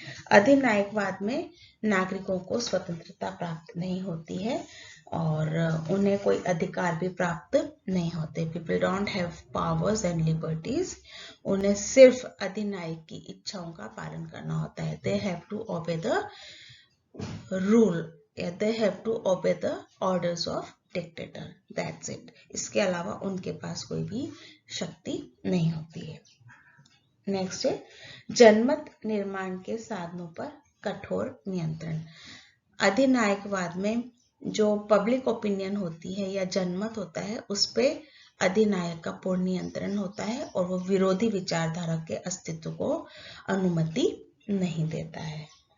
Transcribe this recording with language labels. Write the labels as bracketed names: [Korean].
[Hindi] अधिनायकवाद में नागरिकों को स्वतंत्रता प्राप्त नहीं होती है और उन्हें कोई अधिकार भी प्राप्त नहीं होते। [English] People don't have powers and liberties. [Hindi] उन्हें सिर्फ अधिनायक की इच्छाओं का पालन करना होता है। [English] They have to obey the rule, they have to obey the orders of dictator, that's it। [Hindi] इसके अलावा उनके पास कोई भी शक्ति नहीं होती है। नेक्स्ट है जनमत निर्माण के साधनों पर कठोर नियंत्रण। अधिनायकवाद में जो पब्लिक ओपिनियन होती है या जनमत होता है उस पे अधिनायक का पूर्ण नियंत्रण होता है और वो विरोधी विचारधारा के अस्तित्व को अनुमति नहीं देता है।